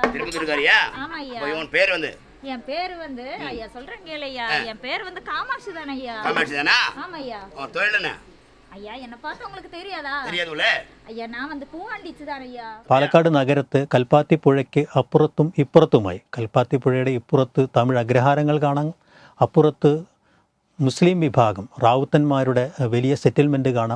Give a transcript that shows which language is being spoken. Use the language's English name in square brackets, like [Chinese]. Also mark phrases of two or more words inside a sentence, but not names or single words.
[Tamil] திருப்பத்தூர்காரியா? ஆமா ஐயா. உன் பேர் வந்து? என் பேர் வந்து ஐயா சொல்றேன் கேளு ஐயா. என் பேர் வந்து காமாட்சி தானே ஐயா. காமாட்சி தானா? ஆமா ஐயா. உன் தொழில் என்ன ஐயா? என்ன பார்த்து உங்களுக்கு தெரியாதா? தெரியாதுல ஐயா, நான் வந்து പൂവാണ്ടിച്ച് தானே ஐயா. [Malayalam] പാലക്കാട് നഗരത്ത് കൽപ്പാത്തി പുഴയ്ക്ക് അപ്പുറത്തും ഇപ്പുറത്തുമായി, കൽപ്പാത്തി പുഴയുടെ ഇപ്പുറത്ത് തമിഴ് അഗ്രഹാരങ്ങൾ കാണാം, അപ്പുറത്ത് മുസ്ലിം വിഭാഗം റാവുത്തന്മാരുടെ വലിയ സെറ്റിൽമെൻറ്റ് കാണാം.